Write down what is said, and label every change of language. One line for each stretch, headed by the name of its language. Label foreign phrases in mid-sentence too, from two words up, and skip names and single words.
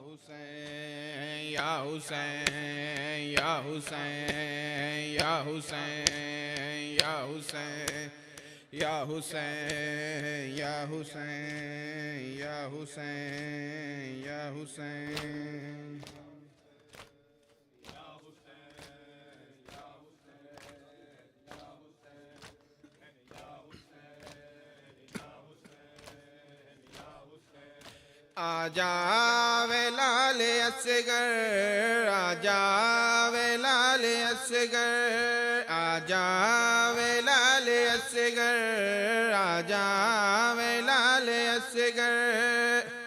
Arabic: حسين، يا حسين، يا حسين، يا حسين، يا حسين، يا حسين، يا حسين، يا حسين، يا حسين.
Punjabi: ਆਜਾ ਵੇ ਲਾਲ ਅਸਗਰ, ਆਜਾ ਵੇ ਲਾਲ ਅਸਗਰ, ਆਜਾ ਵੇ ਲਾਲ ਅਸਗਰ, ਆਜਾ ਵੇ ਲਾਲ ਅਸਗਰ।